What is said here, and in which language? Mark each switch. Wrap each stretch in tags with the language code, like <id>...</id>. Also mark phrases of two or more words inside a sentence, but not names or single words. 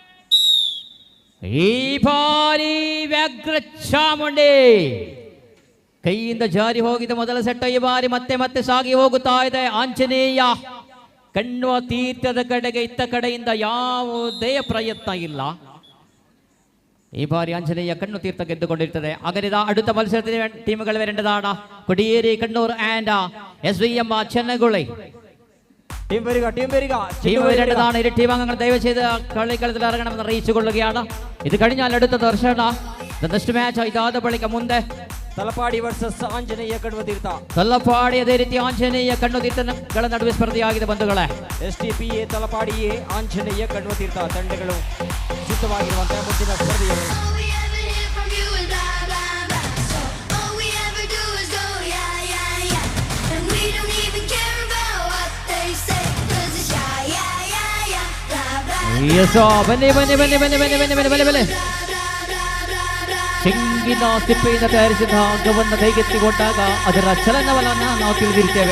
<kn>ಈ ಬಾರಿ ವ್ಯಾಘ್ರ ಚಾಮುಂಡಿ ಕೈಯಿಂದ ಜಾರಿ ಹೋಗಿದ ಮೊದಲ ಸೆಟ್ ಈ ಬಾರಿ ಮತ್ತೆ ಮತ್ತೆ ಸಾಗಿ ಹೋಗುತ್ತಾ ಇದೆ. ಆಂಜನೇಯ ಕಣ್ಣುವ ತೀರ್ಥದ ಕಡೆಗೆ ಇತ್ತ ಕಡೆಯಿಂದ ಯಾವುದೇ ಪ್ರಯತ್ನ ಇಲ್ಲ. ಈ ಬಾರಿ ಆಂಜನೇಯ ಕಣ್ಣು ತೀರ್ಥ ಗೆದ್ದುಕೊಂಡಿರ್ತದೆ.</kn> <ml>ಅಗರಿದ അടുത്ത മത്സരത്തിന് ടീമുകൾ വരേണ്ടതാണ്. കൊടിയേരി കണ്ണൂർ ആൻഡ് SVM ചെന്നഗുളി ടീം വരേണ്ടതാണ്. ഇരു ടീം അംഗങ്ങൾ ദയവ് ചെയ്ത് കളിക്കളത്തിൽ ഇറങ്ങണമെന്ന് അറിയിച്ചുകൊള്ളുകയാണ്. ഇത് കഴിഞ്ഞാൽ അടുത്ത ദർശന നെക്സ്റ്റ്</ml> <kn>ಮ್ಯಾಚ್ ಇದಾದ ಬಳಿಕ ಮುಂದೆ ತಲಪಾಡಿ ವರ್ಸಸ್ ಆಂಜನೇಯ ಕಣ್ಣು ತೀರ್ಥ. ತಲಪಾಡಿ ಅದೇ ರೀತಿ ಆಂಜನೇಯ ಕಣ್ಣು ತೀರ್ಥಗಳ ನಡುವೆ ಸ್ಪರ್ಧೆಯಾಗಿದೆ ಬಂಧುಗಳೇ. STPA ತಲಪಾಡಿ ಆಂಜನೇಯ ಕಣ್ಣು ತೀರ್ಥ ತಂಡಗಳು ಸಿದ್ಧವಾಗಿರುವಂತಹ ಮುಂದಿನ ಸ್ಪರ್ಧೆಯಲ್ಲಿ ಬನ್ನಿ ಬನ್ನಿ ಬನ್ನಿ ಬನ್ನಿ ಬನ್ನಿ ಬನ್ನಿ ಬನ್ನಿ ಬನ್ನಿ ಬನ್ನಿ ತೆಂಗಿನ ಸಿಪ್ಪೆಯಿಂದ ತಯಾರಿಸಿದ ಹಗ್ಗವನ್ನು ಕೈಗೆತ್ತಿಕೊಂಡಾಗ ಅದರ ಚಲನವಲನ ನಾವು ತಿಳಿದಿರ್ತೇವೆ.</kn>